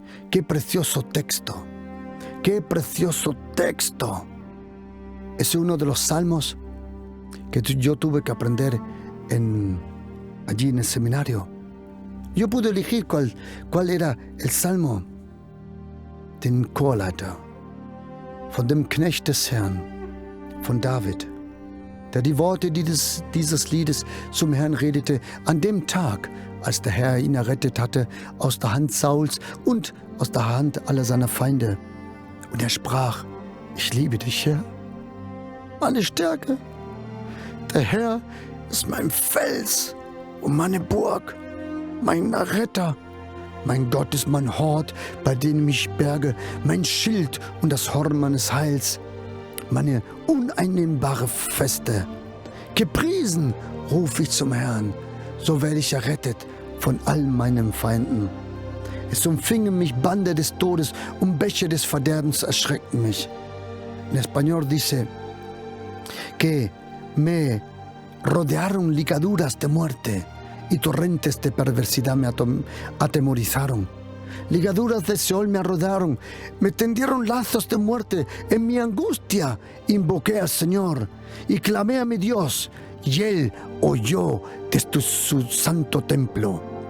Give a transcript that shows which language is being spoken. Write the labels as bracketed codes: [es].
[es] ¡Qué precioso texto! ¡Qué precioso texto! Es uno de los salmos que yo tuve que aprender allí en el seminario. Yo pude elegir cuál era el salmo. [de] Den Chorleiter, von dem Knecht des Herrn, von David, der die Worte dieses Liedes zum Herrn redete, an dem Tag, als der Herr ihn errettet hatte aus der Hand Sauls und aus der Hand aller seiner Feinde. Und er sprach, ich liebe dich, Herr, meine Stärke. Der Herr ist mein Fels und meine Burg, mein Retter. Mein Gott ist mein Hort, bei dem ich berge, mein Schild und das Horn meines Heils, meine uneinnehmbare Feste. Gepriesen ruf ich zum Herrn, so werde ich errettet von all meinen Feinden. Es umfingen mich Bande des Todes und Bäche des Verderbens erschreckten mich. [es] En español dice que me rodearon ligaduras de muerte y torrentes de perversidad me atemorizaron. Ligaduras de Seol me rodearon, me tendieron lazos de muerte. En mi angustia invoqué al Señor y clamé a mi Dios, y Él oyó desde su santo templo.